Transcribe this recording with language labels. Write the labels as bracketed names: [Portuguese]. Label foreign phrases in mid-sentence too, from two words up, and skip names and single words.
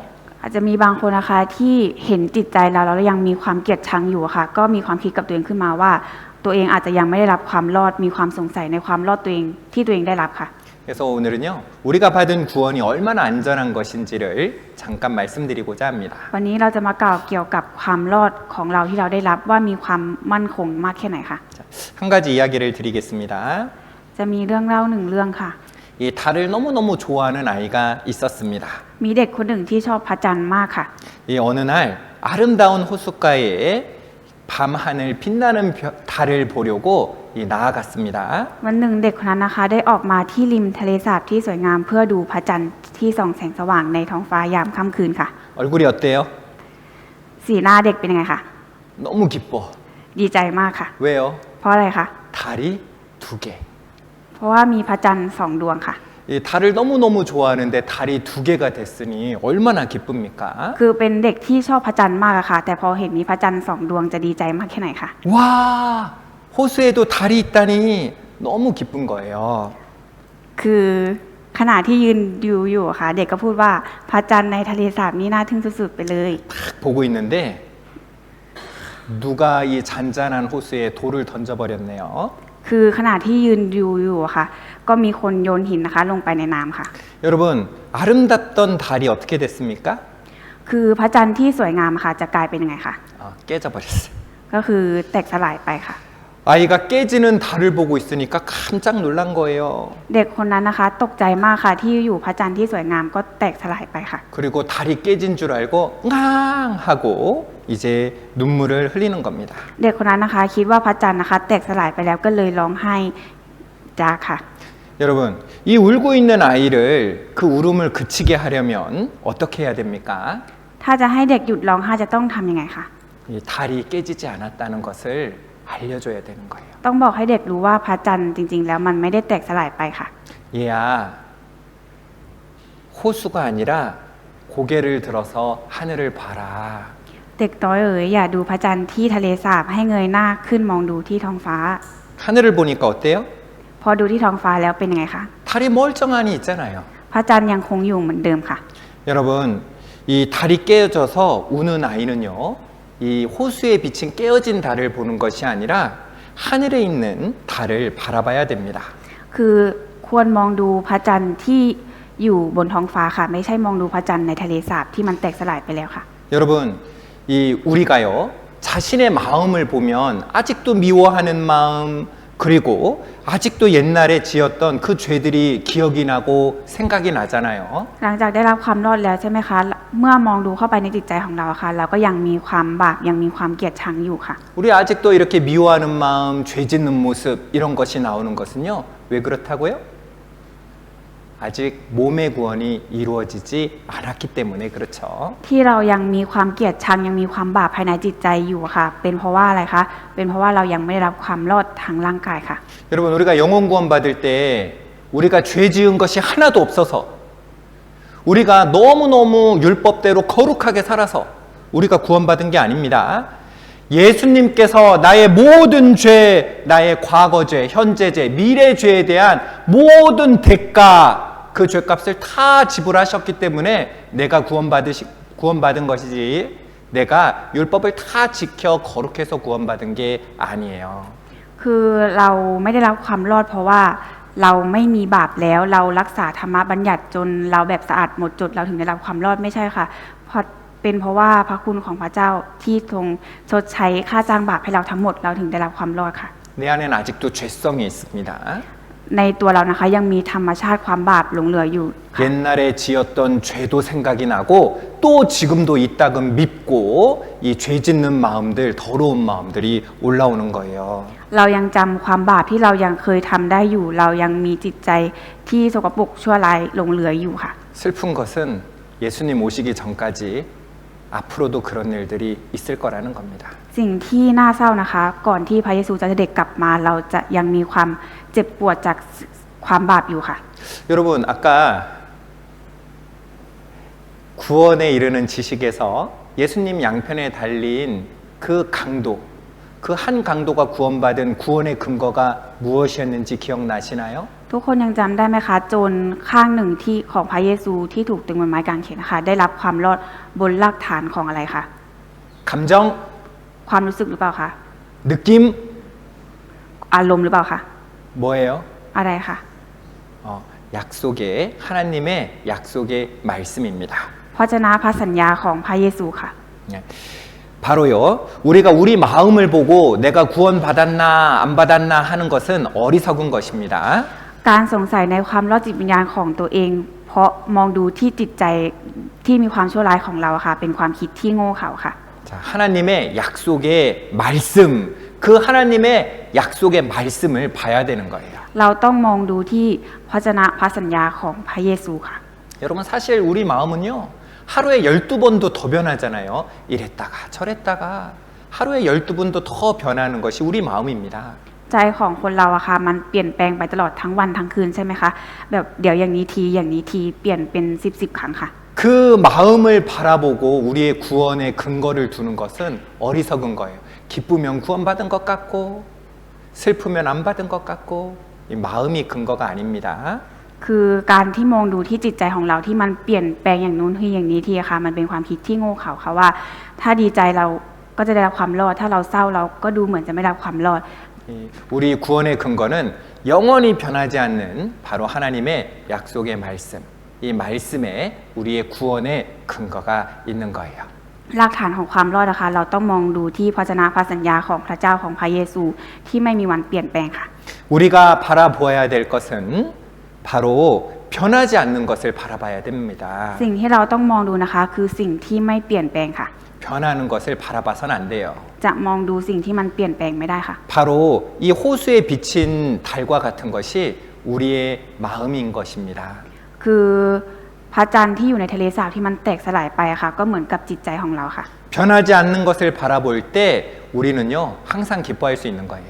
[Thai] อาจจะมีบางคนนะคะที่เห็นจิตใจเราแล้วยังมีความเกลียดชังอยู่อะค่ะก็มีความคิดกับตัวเองขึ้นมาว่าตัวเองอาจจะยังไม่ได้รับความรอดมีความสงสัยในความรอดตัวเองที่ตัวเองได้รับค่ะ [Korean] 그래서 오늘은요, 우리가 받은 구원이 얼마나 안전한 것인지를 잠깐 말씀드리고자 합니다. [Thai] วันนี้เราจะมากล่าวเกี่ยวกับความรอดของเราที่เราได้รับว่ามีความมั่นคงมากแค่ไหนค่ะ [Korean] 자, 한 가지 이야기를 드리겠습니다. [Thai] จะมีเรื่องเล่าหนึ่งเรื่องค่ะ [Korean] 이 달을 너무너무 좋아하는 아이가 있었습니다. [Thai] มีเด็กคนหนึ่งที่ชอบพระจันทร์มากค่ะ [Korean] 이 어느 날 아름다운 호숫가에 밤하늘 빛나는 달을 보려고 나아갔습니다. [Thai] วันหนึ่งเด็กคนนั้นนะคะได้ออกมาที่ริมทะเลสาบที่สวยงามเพื่อดูพระจันทร์ที่ส่องแสงสว่างในท้องฟ้ายามค่ำคืนค่ะ [Korean] 얼굴이 어때요? [Thai] สีหน้าเด็กเป็นยังไงคะ [Korean] 너무 기뻐. [Thai] ดีใจมากค่ะ [Korean] 왜요? [Thai] เพราะอะไรคะ [Korean] 달이 2개. [Thai] เพราะว่ามีพระจันทร์2 ดวงค่ะ [Korean] 이 달을 너무너무 좋아하는데 달이 2개가 됐으니 얼마나 기쁩니까? [Thai] คือเป็นเด็กที่ชอบพระจันทร์มากอะค่ะ แต่พอเห็นมีพระจันทร์2 ดวงจะดีใจมากแค่ไหนคะ [Korean] 와, 호수에도 달이 있다니 너무 기쁜 거예요. [Thai] คือขณะที่ยืนดูอยู่อะค่ะ เด็กก็พูดว่าพระจันทร์ในทะเลสาบนี้น่าทึ่งสุดๆไปเลย [Korean] 딱 보고 있는데 누가 이 잔잔한 호수에 돌을 던져버렸네요. [Thai] คือขณะที่ยืนดูอยู่อะค่ะ ก็มีคนโยนหินนะคะลงไปในน้ำค่ะ [Korean] 여러분, 아름답던 달이 어떻게 됐습니까? [Thai] คือพระจันทร์ที่สวยงามอะค่ะจะกลายเป็นยังไงคะ [Korean] 깨져버렸어요. [Thai] ก็คือแตกสลายไปค่ะ [Korean] 아이가 깨지는 달을 보고 있으니까 깜짝 놀란 거예요. [Thai] เด็กคนนั้นนะคะตกใจมากค่ะที่อยู่พระจันทร์ที่สวยงามก็แตกสลายไปค่ะ [Korean] 그리고 달이 깨진 줄 알고 앙 하고 이제 눈물을 흘리는 겁니다. [Thai] เด็กคนนั้นนะคะคิดว่าพระจันทร์นะคะแตกสลายไปแล้วก็เลยร้องไห้จากค่ะ [Korean] 여러분, 이 울고 있는 아이를 그 울음을 그치게 하려면 어떻게 해야 됩니까? [Thai] ถ้าจะให้เด็กหยุดร้องไห้จะต้องทำยังไงคะ [Korean] 이 달이 깨지지 않았다는 것을 알려줘야 되는 거예요. [Thai] ต้องบอกให้เด็กรู้ว่าพระจันทร์จริง ๆ แล้วมันไม่ได้แตกสลายไปค่ะ [Korean] 얘야, 호수가 아니라 고개를 들어서 하늘을 봐라. [Thai] เด็กน้อยอย่าดูพระจันทร์ที่ทะเลสาบให้เงยหน้าขึ้นมองดูที่ท้องฟ้า [Korean] 하늘을 보니까 어때요? [Thai] พอดูที่ท้องฟ้าแล้วเป็นยังไงคะ [Korean] 달이 멀쩡하니 있잖아요. [Thai] พระจันทร์ยังคงอยู่เหมือนเดิมค่ะ [Korean] 여러분, 이 달이 깨어져서 우는 아이는요, 이 호수에 비친 깨어진 달을 보는 것이 아니라 하늘에 있는 달을 바라봐야 됩니다. [Thai] คือควรมองดูพระจันทร์ที่อยู่บนท้องฟ้าค่ะ ไม่ใช่มองดูพระจันทร์ในทะเลสาบที่มันแตกสลายไปแล้วค่ะ [Korean] 여러분, 이 우리가요, 자신의 마음을 보면 아직도 미워하는 마음, 그리고 아직도 옛날에 지었던 그 죄들이 기억이 나고 생각이 나잖아요. [Thai] หลังจากได้รับความรอดแล้วใช่ไหมคะ เมื่อมองดูเข้าไปในจิตใจของเราค่ะ เราก็ยังมีความบาปยังมีความเกลียดชังอยู่ค่ะ [Korean] 우리 아직도 이렇게 미워하는 마음, 죄 짓는 모습 이런 것이 나오는 것은요. 왜 그렇다고요? 아직 몸의 구원이 이루어지지 않았기 때문에 그렇죠. [Thai] ที่เรายังมีความเกลียดชังยังมีความบาปภายในจิตใจอยู่ค่ะ เป็นเพราะว่าอะไรคะ เป็นเพราะว่าเรายังไม่ได้รับความรอดทางร่างกายค่ะ [Korean] 여러분 우리가 영혼 구원 받을 때 우리가 죄 지은 것이 하나도 없어서 우리가 너무너무 율법대로 거룩하게 살아서 우리가 구원받은 게 아닙니다. 예수님께서 나의 모든 죄, 나의 과거 죄, 현재 죄, 미래 죄에 대한 모든 대가, 그 죄값을 다 지불하셨기 때문에 내가 구원받은 것이지 내가 율법을 다 지켜 거룩해서 구원받은 게 아니에요. [Thai] คือเราไม่ได้รับความรอดเพราะว่าเราไม่มีบาปแล้วเรารักษาธรรมบัญญัติจนเราแบบสะอาดหมดจดเราถึงได้รับความรอดไม่ใช่ค่ะเพราะเป็นเพราะว่าพระคุณของพระเจ้าที่ทรงชดใช้ค่าจ้างบาปให้เราทั้งหมดเราถึงได้รับความรอดค่ะ [Korean] 내 안에는 아직도 죄성이 있습니다. [Thai] ในตัวเรานะคะยังมีธรรมชาติความบาปหลงเหลืออยู่ [Korean] 옛날에 지었던 죄도 생각이 나고 또 지금도 있다금 밉고 이 죄 짓는 마음들 더러운 마음들이 올라오는 거예요. [Thai] เรายังจำความบาปที่เรายังเคยทำได้อยู่ เรายังมีจิตใจที่สกปรกชั่วร้ายหลงเหลืออยู่ค่ะ [Korean] 슬픈 것은 예수님 오시기 전까지 앞으로도 그런 일들이 있을 거라는 겁니다. [Thai] สิ่งที่น่าเศร้านะคะ ก่อนที่พระเยซูจะเสด็จกลับมาเราจะยังมีความเจ็บปวดจากความบาปอยู่ค่ะ [Korean] 여러분 아까 구원에 이르는 지식에서 예수님 양편에 달린 그 강도, 그 한 강도가 구원받은 구원의 근거가 무엇이었는지 기억나시나요? [Thai] ทุกคนยังจำได้ไหมคะโจรข้างหนึ่งที่ของพระเยซูที่ถูกตึงบนไม้กางเขนนะคะได้รับความรอดบนหลักฐานของอะไรคะ [Korean] 감정, [Thai] ความรู้สึกหรือเปล่าคะ [Korean] 느낌, [Thai] อารมณ์หรือเปล่าคะ [Korean] 뭐예요? [Thai] อะไรคะ [Korean] 약속의 하나님의 약속의 말씀입니다. [Thai] พระเจ้าพระสัญญาของพระเยซูค่ะ [Korean] 네. 바로요. 우리가 우리 마음을 보고 내가 구원받았나 안 받았나 하는 것은 어리석은 것입니다. [Thai] การสงสัยในความรอดจิตวิญญาณของตัวเอง เพราะมองดูที่จิตใจที่มีความชั่วร้ายของเราค่ะ เป็นความคิดที่โง่เขลาค่ะ [Korean] 자, 하나님의 약속의 말씀, 그 하나님의 약속의 말씀을 봐야 되는 거예요. [Thai] เราต้องมองดูที่พระเจ้าพระสัญญาของพระเยซูค่ะ [Korean] 여러분 사실 우리 마음은요. 하루에 12번도 더 변하잖아요. 이랬다가 저랬다가 하루에 12번도 더 변하는 것이 우리 마음입니다. [Thai] ใจของคนเราอะค่ะมันเปลี่ยนแปลงไปตลอดทั้งวันทั้งคืนใช่ไหมคะแบบเดี๋ยวอย่างนี้ทีอย่างนี้ทีเปลี่ยนเป็น10 ครั้งค่ะ [Korean] 그 마음을 바라보고 우리의 구원의 근거를 두는 것은 어리석은 거예요. 기쁘면 구원받은 것 같고 슬프면 안 받은 것 같고 이 마음이 근거가 아닙니다. [Thai] คือการที่มองดูที่จิตใจของเราที่มันเปลี่ยนแปลงอย่างนู้นที่อย่างนี้ทีค่ะมันเป็นความคิดที่โง่เขลาค่ะว่าถ้าดีใจเราก็จะได้รับความรอดถ้าเราเศร้าเราก็ดูเหมือนจะไม่ได้รับความรอด [Korean] 우리 구원의 근거는 영원히 변하지 않는 바로 하나님의 약속의 말씀. 이 말씀에 우리의 구원의 근거가 있는 거예요. [Thai] รากฐานของความรอดนะคะเราต้องมองดูที่พระเจ้าพระสัญญาของพระเจ้าของพระเยซูที่ไม่มีวันเปลี่ยนแปลงค่ะ [Korean] 우리가 바라보아야 될 것은 바로 변하지 않는 것을 바라봐야 됩니다. [Thai] สิ่งที่เราต้องมองดูนะคะคือสิ่งที่ไม่เปลี่ยนแปลงค่ะ [Korean] 변하는 것을 바라봐서는 안 돼요. [Thai] จะมองดูสิ่งที่มันเปลี่ยนแปลงไม่ได้ค่ะ [Korean] 바로 이 호수에 비친 달과 같은 것이 우리의 마음인 것입니다. [Thai] คือพระจันทร์ที่อยู่ในทะเลสาบที่มันแตกสลายไปอะค่ะก็เหมือนกับจิตใจของเราค่ะ [Korean] 변하지 않는 것을 바라볼 때 우리는요 항상 기뻐할 수 있는 거예요.